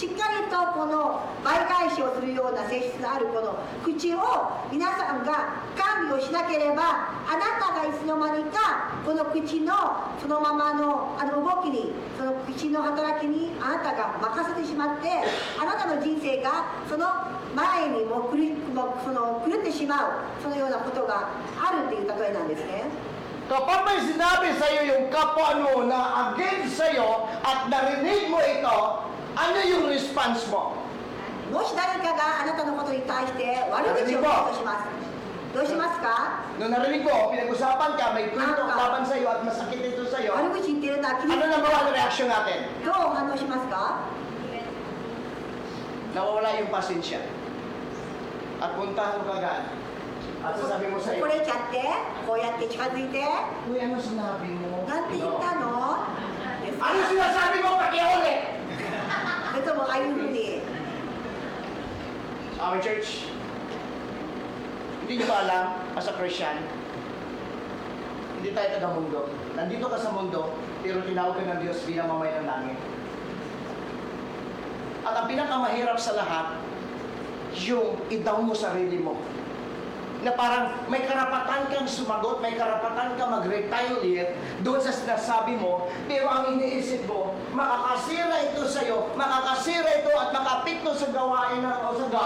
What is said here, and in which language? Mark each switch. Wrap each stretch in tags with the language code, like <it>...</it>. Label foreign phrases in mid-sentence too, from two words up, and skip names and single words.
<ja>しっかりとこの倍返しをするような性質のあるこの口を皆さんが管理をしなければ、あなたがいつの間にかこの口のそのままの動きに、その口の働きにあなたが任せてしまって、あなたの人生がその前にも狂ってしまう、そのようなことがあるという例えなんですね。</ja> <tl>Kapag may sinabi sa iyo yung kapwa mo na against sa iyo at narinig mo ito, ano yung response mo?</tl> <ja>もし誰かがあなたのことに対して悪口を言うとします。どうしますか？</ja> <tl>Nung narinig mo, pinag-usapan ka, may kwento laban sa'yo at masakit ito sa'yo,</tl> <ja>悪口言ってるな、気に</ja> <tl>ano na ba ang reaction natin?</tl> <ja>どう反応しますか？</ja> <tl>Nawawala yung pasensya. At puntahan mo kagad. At sasabi mo</tl> <ja>怒</ja> <tl>sa'yo,</tl> <ja>れちゃって、こうやって近づいて、</ja> <tl>Uy, ano sinabi mo?</tl> <ja>なんて言ったの？ですか？</ja> <tl>Ano sinasabi mo? Pakiulit!</tl> <ja>それともああいうふうに、</ja> <en>Our church,</en> <tl>hindi nyo ba alam,</tl> <en>as a Christian,</en> <tl>hindi tayo taga-mundo. Nandito ka sa mundo, pero tinawag ka ng Diyos bilang mamay ng langit. At ang pinakamahirap sa lahat, yung i-down mo sarili mo. Na parang may karapatan kang sumagot, may karapatan kang mag-retaliate doon sa sinasabi mo, pero ang iniisip mo, makakasira ito sa'yo, makakasira ito at makapikto sa gawain o sa God.</tl>